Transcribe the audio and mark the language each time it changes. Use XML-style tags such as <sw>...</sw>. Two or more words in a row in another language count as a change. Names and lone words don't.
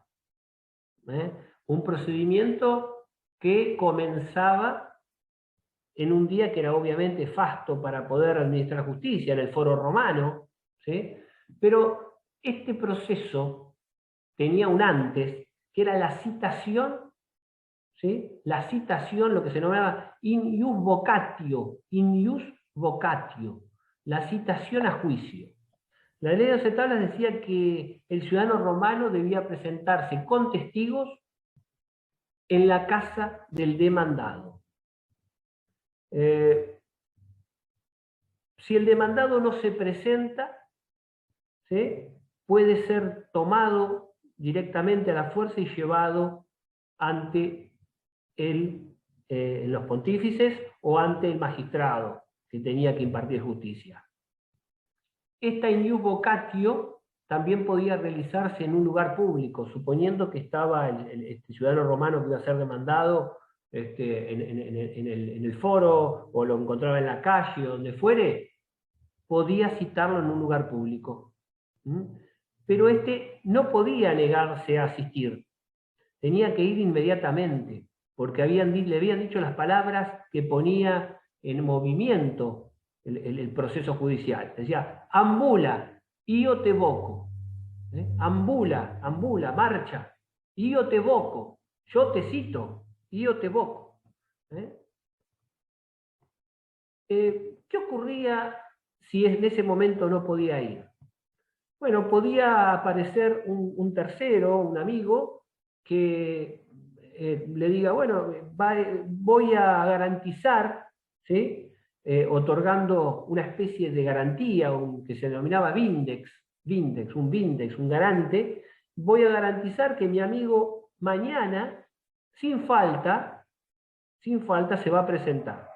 <es>Un procedimiento que comenzaba en un día que era obviamente fasto para poder administrar justicia, en el foro romano, ¿sí? Pero este proceso tenía un antes, que era la citación, ¿sí? La citación, lo que se denominaba</es> <la>in ius vocatio,</la> <es>la citación a juicio. La ley de 12 tablas decía que el ciudadano romano debía presentarse con testigos en la casa del demandado. Si el demandado no se presenta, ¿sí?, puede ser tomado directamente a la fuerza y llevado ante los pontífices o ante el magistrado que tenía que impartir justicia. Esta</es> <la>in ius vocatio</la> <es>también podía realizarse en un lugar público, suponiendo que estaba el ciudadano romano que iba a ser demandado en el foro, o lo encontraba en la calle, o donde fuere, podía citarlo en un lugar público. Pero no podía negarse a asistir, tenía que ir inmediatamente, porque le habían dicho las palabras que ponía en movimiento el proceso judicial. Decía,</es> <la>ambula, io te voco. Ambula, marcha, io te voco,</la> <es>yo te cito,</es> <la>io te voco.</la> <es>¿Qué ocurría si en ese momento no podía ir? Bueno, podía aparecer un tercero, un amigo, que le diga, bueno, voy a garantizar, ¿sí?, otorgando una especie de garantía, que se denominaba vindex, un garante, voy a garantizar que mi amigo mañana, sin falta, se va a presentar.</es>